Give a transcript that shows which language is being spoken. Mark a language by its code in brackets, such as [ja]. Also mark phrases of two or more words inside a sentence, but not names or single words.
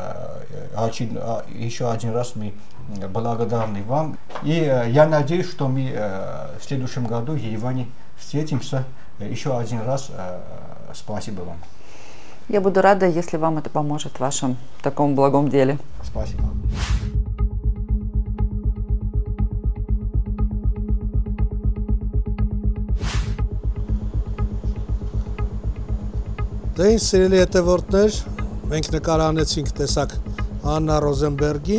[ru] мы благодарны вам, и я надеюсь, что мы в следующем году в Ереване встретимся. Еще один раз спасибо вам. Я буду рада, если вам это поможет в вашем таком благом деле. Спасибо. [hy] Դե ինչ սիրելի հետևորդներ, մենք նկարանեցինք տեսակ Աննա Ռոզենբերգին